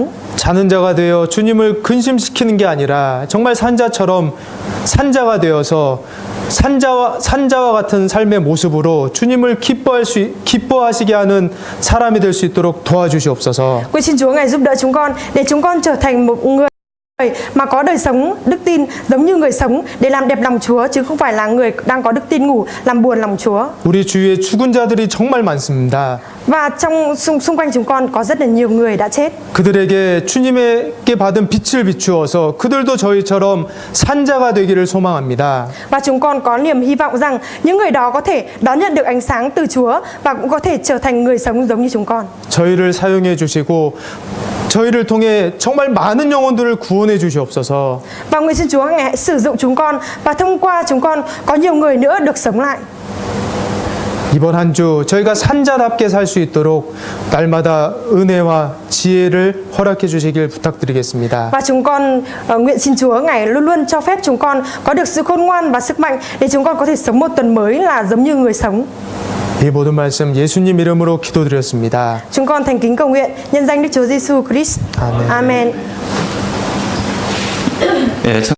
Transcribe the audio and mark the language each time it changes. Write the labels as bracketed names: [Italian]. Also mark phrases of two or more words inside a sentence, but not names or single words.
[Korean] 자는 자가 되어 주님을 근심시키는 게 아니라 정말 산자가 되어서 산자와 같은 삶의 모습으로 주님을 기뻐하시게 하는 사람이 될 수 있도록 도와주시옵소서. [Vietnamese] Nguyện xin Chúa Ngài giúp đỡ chúng con để chúng con trở thành một người mà có đời sống đức tin giống như người sống để làm đẹp lòng Chúa, chứ không phải là người đang có đức tin ngủ làm buồn lòng Chúa. [Korean] 우리 주위에 죽은 자들이 정말 많습니다. [Vietnamese] Và xung quanh chúng con có rất là nhiều người đã chết. [Korean] 그들에게 주님에게 받은 빛을 비추어서 그들도 저희처럼 산자가 되기를 소망합니다. [Vietnamese] Và chúng con có niềm hy vọng rằng những người đó có thể đón nhận được ánh sáng từ Chúa và cũng có thể trở thành người sống giống như chúng con. [Korean] 저희를 사용해 주시고 저희를 통해 정말 많은 영혼들을 구원해 주시옵소서. [Vietnamese] Và nguyện xin Chúa Ngài hãy sử dụng chúng con và thông qua chúng con có nhiều người nữa được sống lại. [Korean] 이번 한 주 저희가 산자답게 살 수 있도록 날마다 은혜와 지혜를 허락해 주시길 부탁드리겠습니다. [Vietnamese] Và chúng con nguyện xin Chúa Ngài luôn luôn cho phép chúng con có được sự khôn ngoan và sức mạnh để chúng con có thể sống một tuần mới là giống như người sống. [Korean] 이 모든 말씀 예수님 이름으로 기도드렸습니다. [Vietnamese] Chúng con thành kính cầu nguyện nhân danh Đức Chúa Giêsu Christ. [Korean] 아멘. [Vietnamese] Amen. [Korean] 예,